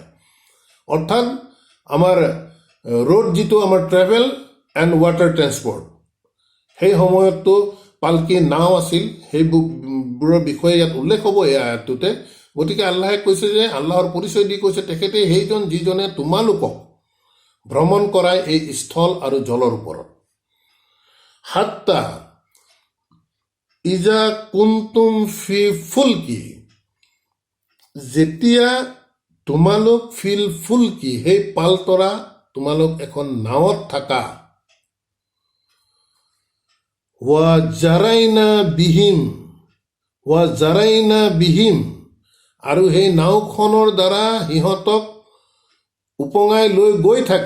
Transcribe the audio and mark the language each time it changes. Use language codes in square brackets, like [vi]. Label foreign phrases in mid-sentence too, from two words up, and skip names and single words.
[as] অৰ্থাৎ আমাৰ ৰোড, যিটো আমাৰ [en] travel and water transport, [as] সেই সময়ততো পালকি নাও আছিল, সেইবোৰৰ বিষয়ে ইয়াত উল্লেখ হ'ব এই আয়াতটোতে। গতিকে আল্লাহে কৈছে যে, আল্লাহৰ পৰিচয় দি কৈছে তেখেতে সেইজন যিজনে তোমালোকক ভ্ৰমণ কৰায় এই স্থল আৰু জলৰ ওপৰত। [ar] حتى إذا كنتم في الفلك, [as] যেতিয়া তোমালোক [ar] في الفلك [as] সেই পালতৰা তোমালোক এখন নাৱত থাকা [ar] وجرين بهم [as] আৰু সেই নাওখনৰ দ্বাৰা সিহঁতক উপঙাই লৈ গৈ